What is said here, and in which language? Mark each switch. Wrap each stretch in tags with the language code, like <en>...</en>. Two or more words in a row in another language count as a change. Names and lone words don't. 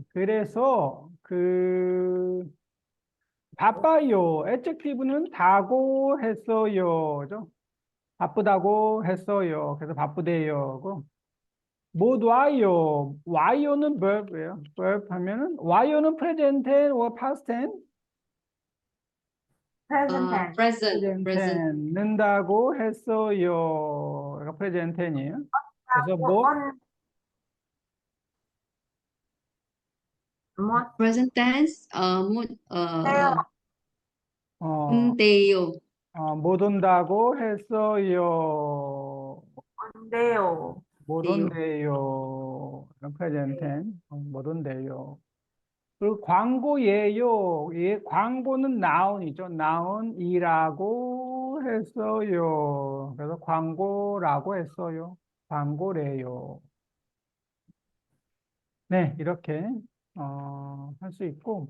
<ko>그래서 바빠요. adjective는 다고 했어요. 죠? 바쁘다고 했어요. 그래서 바쁘대요. 못 와요. 와요는 verb예요.</ko> <en>verb</en> <ko>하면은 와요는</ko> <en>present tense or past tense? Present tense. present, present tense.</en> <ko>는다고 했어요. 이거</ko> <en>present tense</en> <ko>이에요. 그래서 못 못</ko> <en>present tense,</en> <ko>돼요. 어, 온대요. 못 온다고 했어요. 온대요. 못 돼요. 온대요.</ko> <en>present tense.</en> <ko>못 온대요. 그리고 광고예요. 예, 광고는 noun이죠. noun이라고 했어요. 그래서 광고라고 했어요. 광고래요. 네, 이렇게 할 수 있고.</ko>